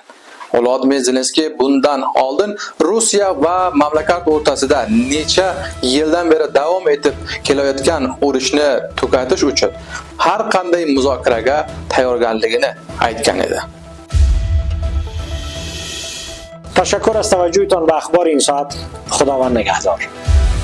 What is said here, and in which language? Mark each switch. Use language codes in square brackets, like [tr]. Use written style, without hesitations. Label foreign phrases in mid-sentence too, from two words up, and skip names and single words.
[uz] Volodymyr Zelenskiy bundan oldin Rossiya va mamlakat o'rtasida necha yildan beri davom etib kelayotgan urushni tugatish uchun har qanday muzokaraga tayyorgarligini aytgan edi. [fa] تشکر از توجهتان به اخبار این ساعت. خداوند نگهدار.